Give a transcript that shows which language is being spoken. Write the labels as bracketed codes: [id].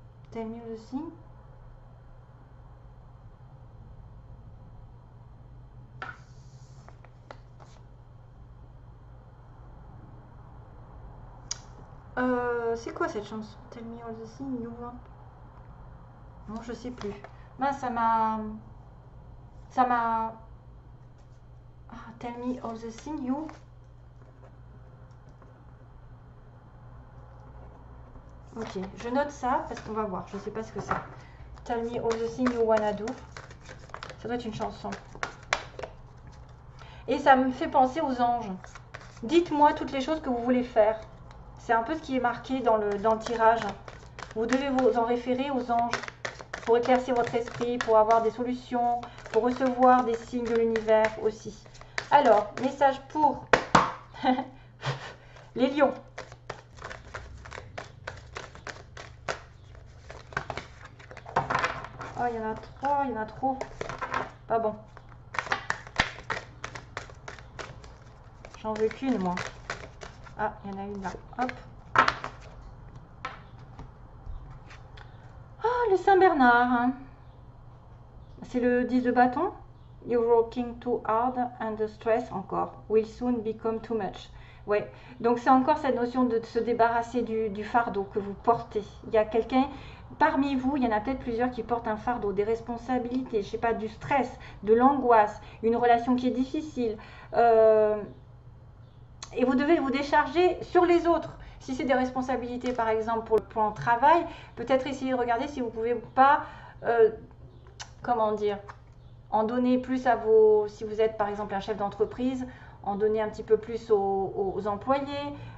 [en] Tell me [fr] aussi. C'est quoi cette chanson? [en] Tell me all the things you want. [fr] Non, je sais plus. Ben, ça m'a... [en] Ah, tell me all the things you... [fr] Ok, je note ça parce qu'on va voir. Je ne sais pas ce que c'est. [en] Tell me all the things you wanna do. [fr] Ça doit être une chanson. Et ça me fait penser aux anges. Dites-moi toutes les choses que vous voulez faire. C'est un peu ce qui est marqué dans le tirage. Vous devez vous en référer aux anges pour éclaircir votre esprit, pour avoir des solutions, pour recevoir des signes de l'univers aussi. Alors, message pour les lions. Oh, il y en a trois, il y en a trop. Pas bon. J'en veux qu'une, moi. Ah, il y en a une là. Hop. Ah, le Saint-Bernard. Hein. C'est le 10 de bâton. [en] You're working too hard and the stress encore will soon become too much. [fr] Ouais, donc c'est encore cette notion de se débarrasser du fardeau que vous portez. Il y a quelqu'un, parmi vous, il y en a peut-être plusieurs qui portent un fardeau, des responsabilités, je sais pas, du stress, de l'angoisse, une relation qui est difficile. Et vous devez vous décharger sur les autres. Si c'est des responsabilités, par exemple, pour le travail, peut-être essayer de regarder si vous ne pouvez pas, comment dire, en donner plus à vos, si vous êtes par exemple un chef d'entreprise, en donner un petit peu plus aux employés.